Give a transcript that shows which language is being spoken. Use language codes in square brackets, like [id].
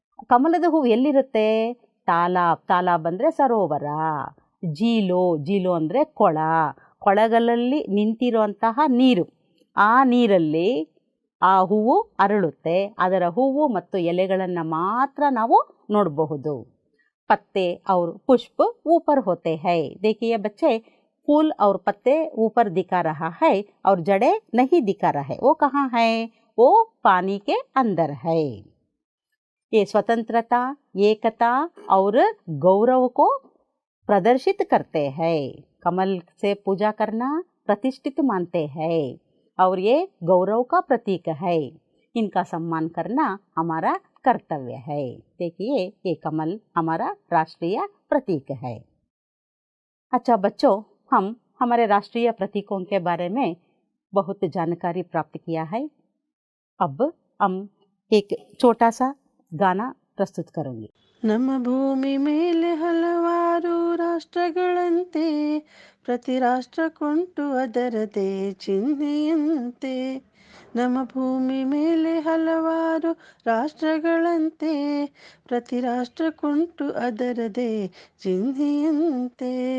[kn] ಕಮಲದ ಹೂವು ಎಲ್ಲಿರುತ್ತೆ, ತಾಲಾಬ್, ತಾಲಾಬ್ ಅಂದರೆ ಸರೋವರ, ಜೀಲೋ, ಜೀಲೋ ಅಂದರೆ ಕೊಳ, ಕೊಳಗಳಲ್ಲಿ ನಿಂತಿರುವಂತಹ ನೀರು, ಆ ನೀರಲ್ಲಿ ಆ ಹೂವು ಅರಳುತ್ತೆ. ಅದರ ಹೂವು ಮತ್ತು ಎಲೆಗಳನ್ನು ಮಾತ್ರ ನಾವು ನೋಡಬಹುದು. [hi] पत्ते और पुष्प ऊपर होते हैं. देखिए बच्चे, फूल और पत्ते ऊपर दिखा रहा है और जड़ें नहीं दिखा रहा है. वो कहाँ है, वो पानी के अंदर है. ये स्वतंत्रता, एकता और गौरव को प्रदर्शित करते हैं. कमल से पूजा करना प्रतिष्ठित मानते हैं और ये गौरव का प्रतीक है. इनका सम्मान करना हमारा कर्तव्य है. देखिए ये कमल हमारा राष्ट्रीय प्रतीक है. अच्छा बच्चों, हम हमारे राष्ट्रीय प्रतीकों के बारे में बहुत जानकारी प्राप्त किया है. अब हम एक छोटा सा गाना प्रस्तुत करूँगी. [kn] ನಮ್ಮ ಭೂಮಿ ಮೇಲೆ ಹಲವಾರು ರಾಷ್ಟ್ರಗಳಂತೆ, ಪ್ರತಿ ರಾಷ್ಟ್ರಕ್ಕುಂಟು ಅದರದೇ ಚಿಹ್ನೆಯಂತೆ. ನಮ್ಮ ಭೂಮಿ ಮೇಲೆ ಹಲವಾರು ರಾಷ್ಟ್ರಗಳಂತೆ, ಪ್ರತಿ ರಾಷ್ಟ್ರಕ್ಕುಂಟು ಅದರದೇ ಚಿಹ್ನೆಯಂತೆ.